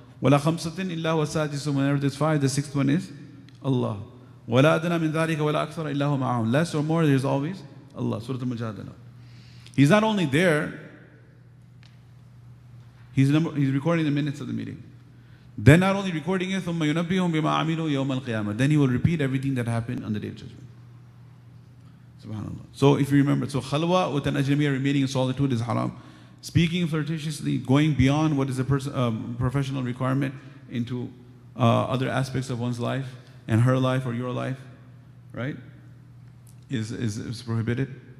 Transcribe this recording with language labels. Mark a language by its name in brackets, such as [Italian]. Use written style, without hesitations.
[Arabic] وَلَا خَمْسَةٍ إِلَّا هُوَ السَّادِسُ. [English] Whenever there's 5, the 6th one is Allah. [Arabic] وَلَا أَدْنَى مِن ذَلِكَ وَلَا أَكْثَرَ إِلَّا هُوَ مَعَهُمْ. [English] Less or more, there's always Allah. Surah Al-Mujadala. He's not only there, he's recording the minutes of the meeting. Then not only recording it, [Arabic] ثُمَّ يُنَبِّهُمْ بِمَا عَمِلُوا يَوْمَ الْقِيَامَةِ. [English] Then he will repeat everything that happened on the day of judgment. SubhanAllah. So if you remember, so khalwa with an ajnabiyya, remaining in solitude, is haram. Speaking flirtatiously, going beyond what is a professional requirement into other aspects of one's life and her life or your life, right, is prohibited.